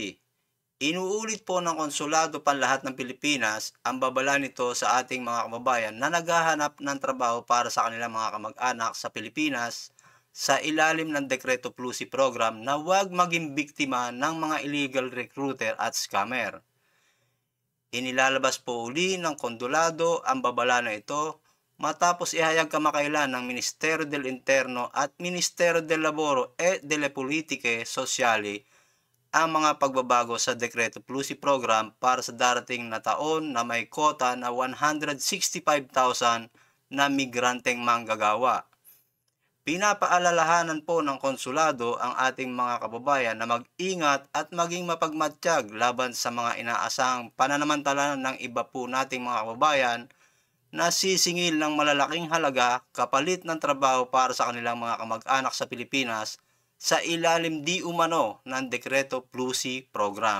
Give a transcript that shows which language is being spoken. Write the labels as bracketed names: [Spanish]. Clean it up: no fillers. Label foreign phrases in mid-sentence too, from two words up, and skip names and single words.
[Filipino] Inuulit po ng Konsulado Panlahat ng Pilipinas ang babala nito sa ating mga kababayan na naghahanap ng trabaho para sa kanilang mga kamag-anak sa Pilipinas sa ilalim ng Dekreto Plusi program na huwag maging biktima ng mga [English] illegal recruiter [Filipino] at scammer. Inilalabas po uli ng kondulado ang babala na ito matapos ihayag kamakailan ng Ministerio del Interno at Ministerio del Laboro e delle Politiche Sociali ang mga pagbabago sa Dekreto Plusi program para sa darating na taon na may kota na 165,000 na migranteng manggagawa. Pinapaalalahanan po ng konsulado ang ating mga kababayan na mag-ingat at maging mapagmatsyag laban sa mga inaasahang pananamantala ng iba po nating mga kababayan na sisingil ng malalaking halaga kapalit ng trabaho para sa kanilang mga kamag-anak sa Pilipinas sa ilalim di umano ng Dekreto Plusi program.